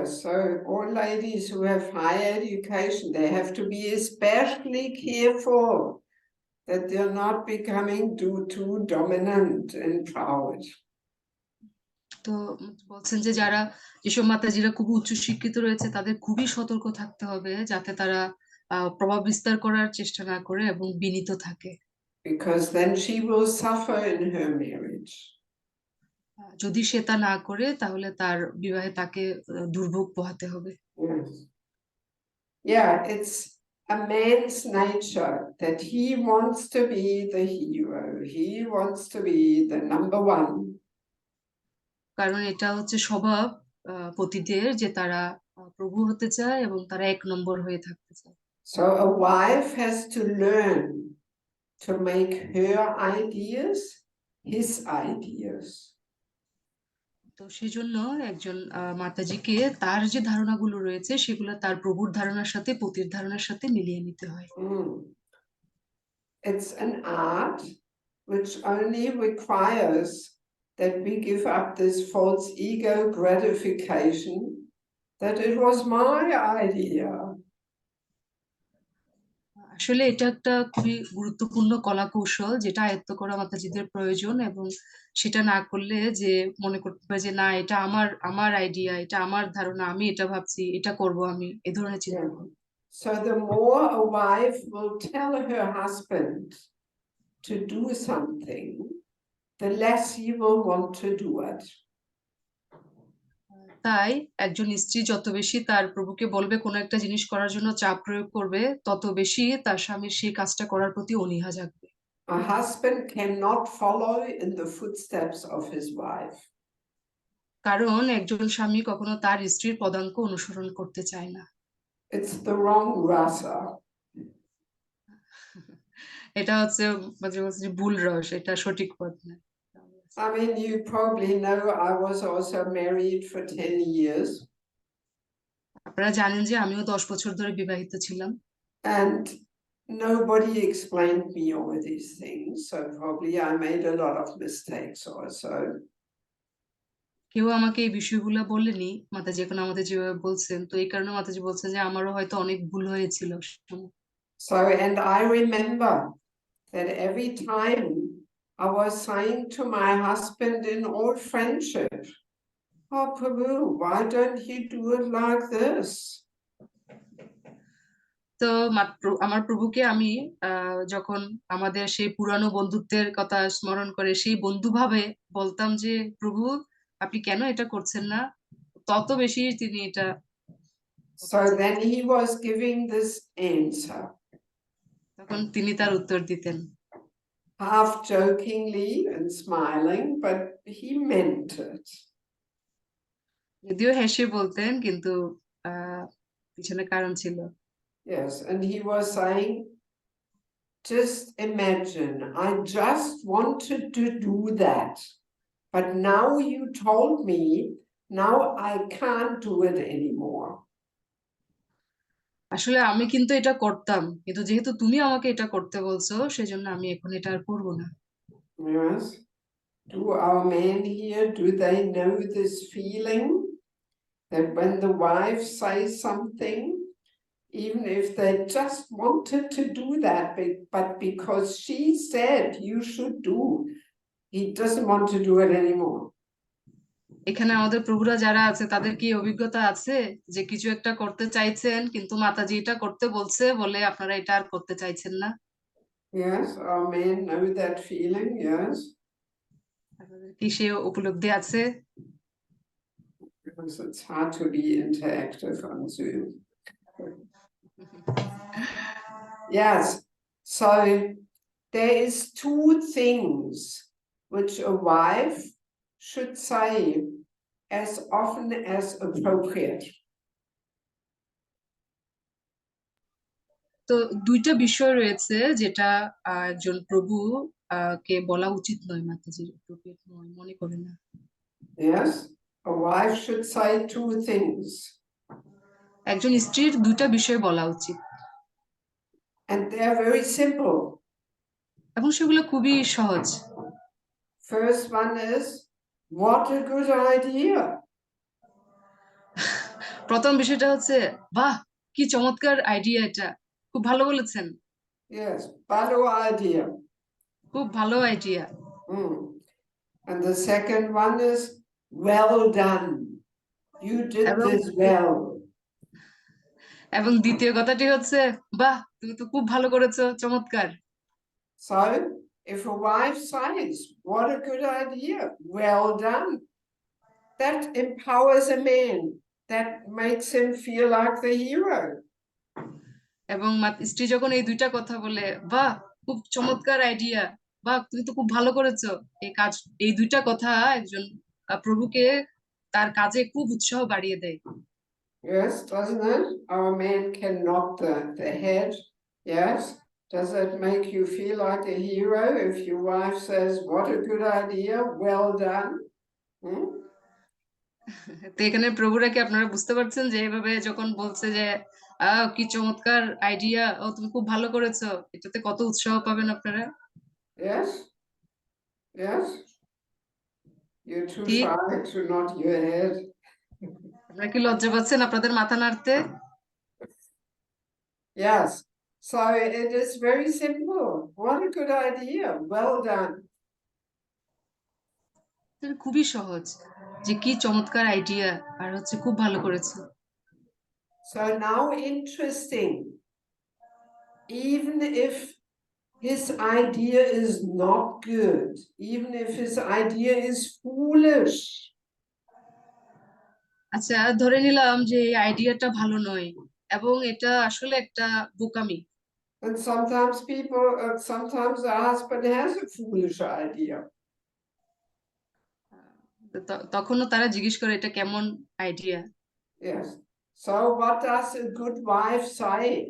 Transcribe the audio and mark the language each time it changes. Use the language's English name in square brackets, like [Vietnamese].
[English] Yes, so all ladies who have high education, they have to be especially careful that they're not becoming too dominant and proud. [Bangla] তো বলছেন যে যেসব মাতাজিরা খুব উচ্চ শিক্ষিত রয়েছে তাদের খুবই সতর্ক থাকতে হবে যাতে তারা প্রভাব বিস্তার করার চেষ্টা না করে এবং বিনীত থাকে। [English] Because then she will suffer in her marriage. [Bangla] যদি সে তা না করে তাহলে তার বিবাহে তাকে দুর্ভোগ পোহাতে হবে। [English] Yes. Yeah, it's a man's nature that he wants to be the hero. He wants to be the number one. [Bangla] কারণ এটা হচ্ছে স্বভাব পতিদের যে তারা প্রভু হতে চায় এবং তারা এক নম্বর হয়ে থাকতে চায়। [English] So a wife has to learn to make her ideas his ideas. [Bangla] তো সেজন্য একজন মাতাজিকে তার যে ধারণাগুলো রয়েছে সেগুলো তার প্রভুর ধারণার সাথে পতির ধারণার সাথে মিলিয়ে নিতে হয়। [English] It's an art which only requires that we give up this false ego gratification that it was my idea. [Bangla] আসলে এটা একটা খুবই গুরুত্বপূর্ণ কলা কৌশল যেটা আয়ত্ত করা মাতাজিদের প্রয়োজন, এবং সেটা না করলে যে মনে করতে হবে যে না এটা আমার আইডিয়া, এটা আমার ধারণা, আমি এটা ভাবছি, এটা করব, আমি এ ধরনের চিন্তা করব। [English] So the more a wife will tell her husband to do something, the less he will want to do it. [Bangla] তাই একজন স্ত্রী যত বেশি তার প্রভুকে বলবে কোনো একটা জিনিস করার জন্য চাপ প্রয়োগ করবে, তত বেশি তার স্বামীর সেই কাজটা করার প্রতি অনীহা জাগবে। [English] A husband cannot follow in the footsteps of his wife. [Bangla] কারণ একজন স্বামী কখনো তার স্ত্রীর পদাঙ্ক অনুসরণ করতে চায় না। [English] It's the wrong rasa. [Bangla] এটা হচ্ছে ভুল রস, এটা সঠিক পথ না। [English] I mean, you probably know I was also married for 10 years. [Bangla] আপনারা জানেন যে আমিও 10 বছর ধরে বিবাহিত ছিলাম। [English] And nobody explained me all these things, so probably I made a lot of mistakes also. [Bangla] কেউ আমাকে এই বিষয়গুলো বলেনি, মাতাজি এখন আমাদের যেভাবে বলছেন, তো এই কারণে মাতাজি বলছেন যে আমারও হয়তো অনেক ভুল হয়েছিল। [English] So, and I remember that every time I was saying to my husband in all friendship, oh Prabhu, why don't you do it like this? [Bangla] তো আমার প্রভুকে আমি যখন আমাদের সেই পুরানো বন্ধুত্বের কথা স্মরণ করে সেই বন্ধু ভাবে বলতাম যে প্রভু আপনি কেন এটা করছেন না, তত বেশি তিনি এটা [English] So then he was giving this answer, [Bangla] তখন তিনি তার উত্তর দিতেন, [English] half jokingly and smiling, but he meant it. [Bangla] যদিও হেসে বলতেন কিন্তু পিছনে কারণ ছিল। [English] Yes, and he was saying, just imagine, I just wanted to do that, but now you told me, now I can't do it anymore. [Bangla] আসলে আমি কিন্তু এটা করতাম, কিন্তু যেহেতু তুমি আমাকে এটা করতে বলছো সেজন্য আমি এখন এটা আর করবো না। [English] Yes. Do our men here, do they know this feeling that when the wife says something, even if they just wanted to do that, but because she said you should do, he doesn't want to do it anymore. [Bangla] এখানে আমাদের প্রভুরা যারা আছে তাদের কি অভিজ্ঞতা আছে যে কিছু একটা করতে চাইছেন কিন্তু মাতাজি এটা করতে বলছে বলে আপনারা এটা আর করতে চাইছেন না? [English] Yes, our men know that feeling, yes. [Bangla] আপনাদের কি সে উপলব্ধি আছে? [English] Because it's hard to be interactive on Zoom. Yes, so there is two things which a wife should say as often as appropriate. [Bangla] তো দুইটা বিষয় রয়েছে যেটা একজন প্রভু কে বলা উচিত নয়, মাতাজির appropriate নয় মনে করেন না? [English] Yes, a wife should say two things. [Bangla] একজন স্ত্রীর দুইটা বিষয় বলা উচিত [English] And they are very simple. [Bangla] এবং সেগুলো খুবই সহজ। [English] First one is, what a good idea. [Bangla] প্রথম বিষয়টা হচ্ছে বাহ কি চমৎকার আইডিয়া, এটা খুব ভালো বলেছেন। [English] Yes, [Bangla] balo [English] idea. [Bangla] খুব ভালো idea. [English] And the second one is, well done. You did [Bangla] এবং [English] this well. [Bangla] এবং দ্বিতীয় কথাটি হচ্ছে বাহ তুমি তো খুব ভালো করেছো, চমৎকার। [English] So, if a wife says, what a good idea, well done, that empowers a man. That makes him feel like the hero. [Bangla] এবং স্ত্রী যখন এই দুইটা কথা বলে বাহ খুব চমৎকার আইডিয়া, বাহ তুমি তো খুব ভালো করেছো, এই কাজ, এই দুইটা কথা একজন প্রভুকে তার কাজে খুব উৎসাহ বাড়িয়ে দেয়। [English] Yes, doesn't it? Our man can nod the head. Yes. Does it make you feel like a hero if your wife says, what a good idea, well done? [Bangla] তো এখানে প্রভুরা কি আপনারা বুঝতে পারছেন যে এভাবে যখন বলছে যে কি চমৎকার আইডিয়া, ও তুমি খুব ভালো করেছো, এটাতে কত উৎসাহ পাবেন আপনারা? [English] Yes. Yes. You're too [Bangla] ঠিক, [English] shy to nod your head. [Bangla] আপনারা কি লজ্জা পাচ্ছেন আপনাদের মাথা নাড়তে? [English] Yes. So it is very simple. What a good idea. Well done. [Bangla] খুবই সহজ যে কি চমৎকার আইডিয়া আর হচ্ছে খুব ভালো করেছো। [English] So now interesting. Even if his idea is not good, even if his idea is foolish. আচ্ছা ধরে নিলাম যে এই আইডিয়াটা ভালো নয় এবং এটা আসলে একটা বোকামি। And sometimes sometimes the husband has a foolish idea. [Bangla] তখনও তারা জিজ্ঞেস করে এটা কেমন idea. [English] Yes. So what does a good wife say?